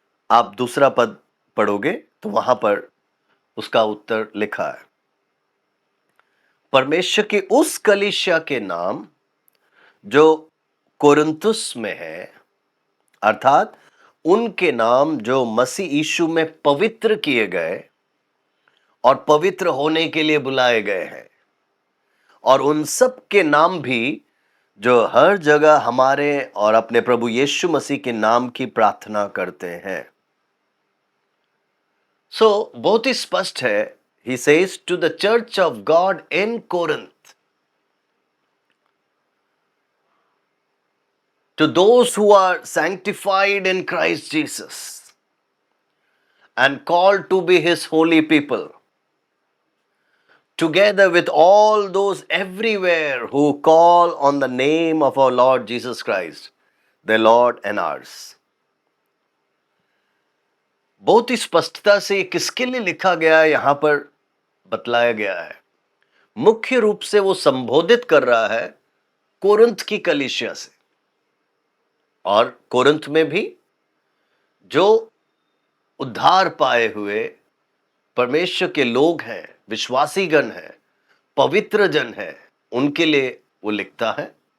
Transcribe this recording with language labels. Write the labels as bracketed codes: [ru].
[hi] आप दूसरा पद पढ़ोगे तो वहां पर उसका उत्तर लिखा है, परमेश्वर की उस कलीसिया के नाम जो कोरिन्थुस में है, अर्थात उनके नाम जो मसीह यीशु में पवित्र किए गए और पवित्र होने के लिए बुलाए गए हैं, और उन सब के नाम भी जो हर जगह हमारे और अपने प्रभु यीशु मसीह के नाम की प्रार्थना करते हैं। सो बहुत ही स्पष्ट है, [en] He says to the church of God in Corinth, to those who are sanctified in Christ Jesus and called to be his holy people, together with all those everywhere who call on the name of our Lord Jesus Christ, their Lord and ours. [hi] बहुत ही स्पष्टता से किसके लिए लिखा गया है यहां पर बतलाया गया है। मुख्य रूप से वो संबोधित कर रहा है कोरिन्थ की कलीसिया से, और कोरिन्थ में भी जो उद्धार पाए हुए परमेश्वर के लोग हैं, विश्वासी गण हैं, पवित्र जन हैं, उनके लिए वो लिखता है।